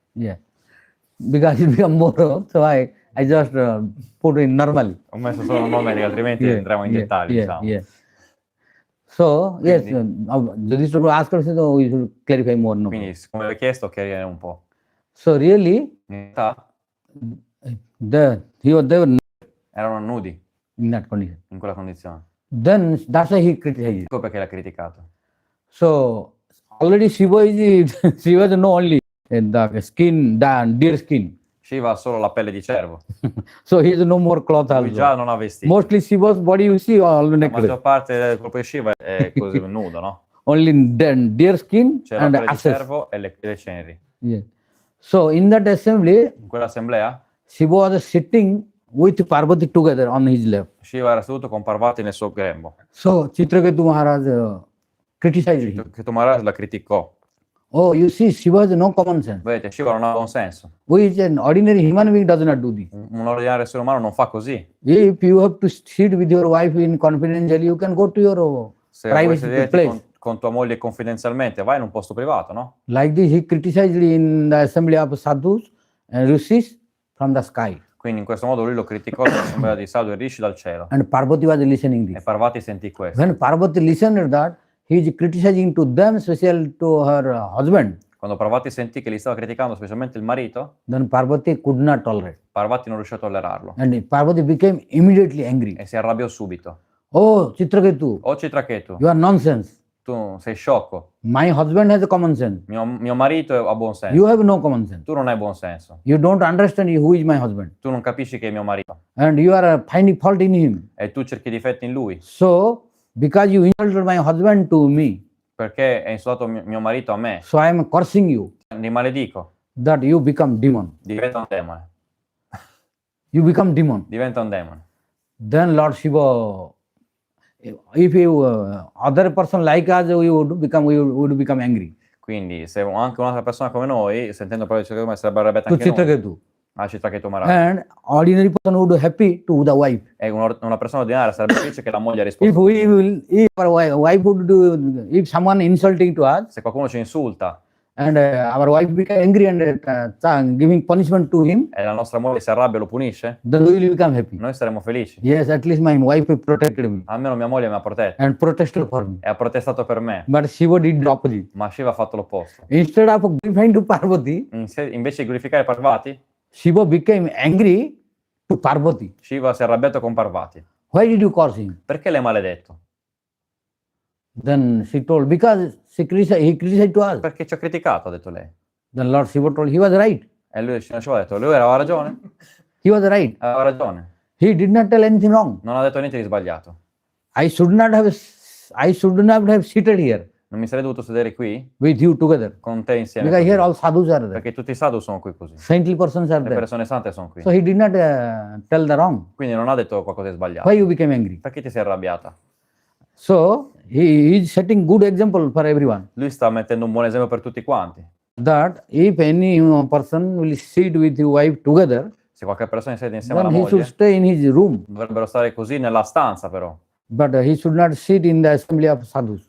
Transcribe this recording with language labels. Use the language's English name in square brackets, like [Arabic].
[English] Yeah, because it become more, so I just put in normally. [Italian] Ho messo solo un nome, altrimenti entriamo in dettagli, diciamo. [English] Yeah. So yes, [Italian] Quindi- [English] Yudhishthira Prabhu asked us, so we should clarify more. No? [Italian] Quindi, come vi ho chiesto, chiarire un po'. [English] So really, [Italian] In realtà [English] they were [Italian] erano nudi [English] in that condition. [Italian] in quella condizione. [English] Then that's why he criticized. [Italian] Ecco perché l'ha criticato. [English] So already Shiva is Shiva is no only the skin, the deer skin. [Italian] Shiva ha solo la pelle di cervo. [English] So he has no more cloth [Italian] Lui già [English] also. [Italian] non ha vestiti. [English] Mostly Shiva's body you see all [Italian] La [English] naked. [Italian] maggior parte del corpo di Shiva è così nudo, no? [English] Only deer skin [Italian] C'è la [English] and [Italian] pelle di [English] ashes. [Italian] cervo e le ceneri. [English] Yeah. So in that assembly, [Italian] In quell'assemblea [English] Shiva was sitting with Parvati together on his lap. [Italian] Shiva era seduto con Parvati nel suo grembo. [English] So Chitraketu Maharaj criticized him. [Italian] Chitraketu Maharaj la criticò. [English] Oh, you see, Shiva has no common sense. [Italian] Vedete, Shiva non ha buon senso. [English] Which an ordinary human being does not do this. [Italian] Un ordinario essere umano non fa così. [English] If you have to sit with your wife in confidential, you can go to your [Italian] Se vuoi [English] private [Italian] sederti [English] place. [Italian] con tua moglie confidenzialmente, vai in un posto privato, no? [English] Like this, he criticized in the assembly of sadhus and rishis from the sky. [Italian] Quindi in questo modo lui lo criticò nell'assemblea di Sadhu e Rishi dal cielo. [English] And Parvati was listening [Italian] E [English] this. [Italian] Parvati sentì questo. [English] When Parvati listened to that, he is criticizing to them, special to her husband. [Italian] Quando Parvati sentì che li stava criticando, specialmente il marito, [English] then Parvati could not tolerate. [Italian] Parvati non riuscì a tollerarlo [English] And Parvati became immediately angry. [Italian] e si arrabbiò subito. [English] Oh, Chitraketu, [Italian] Oh Citraketu, [English] you are nonsense. [Italian] tu sei sciocco. [English] My husband has a common sense. [Italian] Mio marito ha buon senso. [English] You have no common sense. [Italian] Tu non hai buon senso. [English] You don't understand who is my husband. [Italian] Tu non capisci che è mio marito. [English] And you are finding fault in him. [Italian] E tu cerchi difetti in lui. [English] So, because you insulted my husband to me, [Italian] Perché hai insultato mio marito a me. [English] so I am cursing you [Italian] Li maledico. [English] that you become demon. [Italian] Diventa un demone. [English] You become demon. [Italian] Diventa un demone. [English] Then Lord Shiva, if you other person like us, we would become angry. [Italian] Quindi se anche un'altra persona come noi, sentendo parlare di Citraketu, sarebbe arrabbiata [English] To [Italian] anche noi. [English] Chitraketu. [Italian] A Citraketu Maharaja. [English] And ordinary person would be happy to the wife. [Italian] E una persona ordinaria sarebbe felice che la moglie [English] If [Italian] risponda. [English] if our wife would do, if someone insulting to us, [Italian] Se qualcuno ci insulta [English] and our wife become angry and giving punishment to him, [Italian] e la nostra moglie si arrabbia e lo punisce, [English] then we will become happy. [Italian] noi saremo felici. [English] Yes, at least my wife protected me [Italian] Almeno mia moglie mi ha protetto [English] and protested for me. [Italian] e ha protestato per me. [English] But Shiva did the opposite. [Italian] Ma Shiva ha fatto l'opposto. [English] Instead of glorifying to Parvati, [Italian] Invece di glorificare Parvati, [English] Shiva became angry to Parvati. [Italian] Shiva si è arrabbiato con Parvati. [English] Why did you curse him? [Italian] Perché l'hai maledetto? [English] Then she told, because he criticized to us. [Italian] Perché ci ha criticato, ha detto lei. [English] Then Lord Shiva told, he was right. [Italian] E lui Shiva ha detto, lui aveva ragione? [English] He was right. [Italian] Aveva ragione. [English] He did not tell anything wrong. [Italian] Non ha detto niente di sbagliato. [English] I should not have seated here [Italian] Non mi sarei dovuto sedere qui [English] with you together. [Italian] con te insieme. [English] Because here [Italian] così. [English] all sadhus are there. [Italian] Perché tutti i sadhu sono qui così. [English] Saintly persons are [Italian] Le [English] there. [Italian] persone sante sono qui. [English] So he did not tell the wrong. [Italian] Quindi non ha detto qualcosa di sbagliato. [English] Why you became angry? [Italian] Perché ti sei arrabbiata? [English] So he is setting good example for everyone. [Italian] Lui sta mettendo un buon esempio per tutti quanti. [English] That if any person will sit with his wife together, [Italian] Se qualche persona siede insieme alla [English] then he should [Italian] moglie, [English] stay in his room. [Italian] dovrebbero stare così nella stanza però. [English] But he should not sit in the assembly of sadhus.